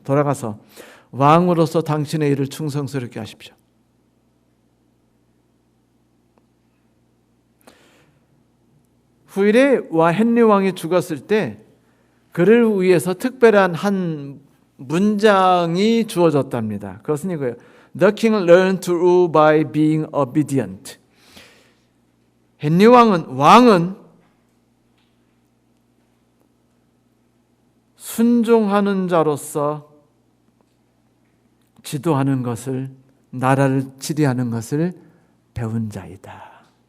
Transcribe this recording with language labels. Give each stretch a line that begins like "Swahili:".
Korean: 돌아가서 왕으로서 당신의 일을 충성스럽게 하십시오. 후일에 헨리 왕이 죽었을 때 그를 위해서 특별한 한 문장이 주어졌답니다. 그것은 이거예요.
English: The king learned to rule by being obedient.
Korean: 헨리 왕은 순종하는 자로서 지도하는 것을, 나라를 지휘하는 것을 배운 자이다.